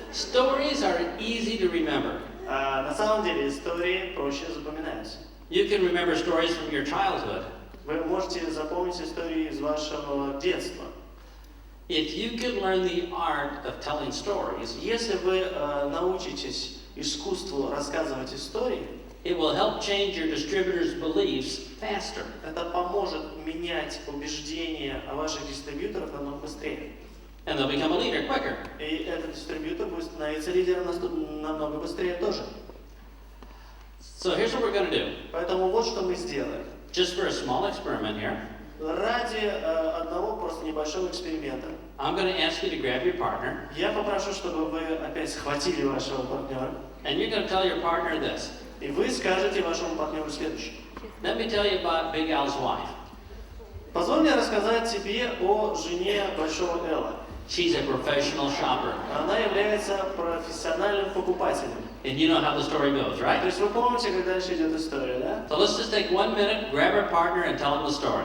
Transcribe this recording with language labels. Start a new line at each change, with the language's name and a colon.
English: Stories are easy to remember.
Russian: А на самом деле истории проще запоминаются.
English: You can remember stories from your childhood.
Russian: Вы можете запомнить истории из вашего детства.
English: If you can learn the art of telling stories,
Russian: Если вы научитесь искусству рассказывать истории,
English: it will help change your distributor's beliefs faster.
Russian: это поможет менять убеждения о ваших дистрибьюторах намного быстрее.
English: And they'll become a leader quicker.
Russian: И этот дистрибьютор будет становиться лидером намного быстрее тоже.
English: So here's what we're going to do.
Russian: Поэтому вот что мы сделаем.
English: Just for a small experiment here,
Russian: Ради одного просто небольшого эксперимента
English: I'm going to ask you to grab your partner,
Russian: я попрошу, чтобы вы опять схватили вашего партнера,
English: and you're going to tell your partner this.
Russian: и вы скажете вашему партнеру следующее.
English: Let me tell you about Big Al's wife.
Russian: Позволь мне рассказать тебе о жене Большого Элла.
English: She's a professional shopper.
Russian: Она является профессиональным покупателем.
English: And you know how the story goes,
Russian: То
English: right?
Russian: есть вы помните, как дальше идет история, да?
English: So let's just take 1 minute, grab our partner, and tell him the story.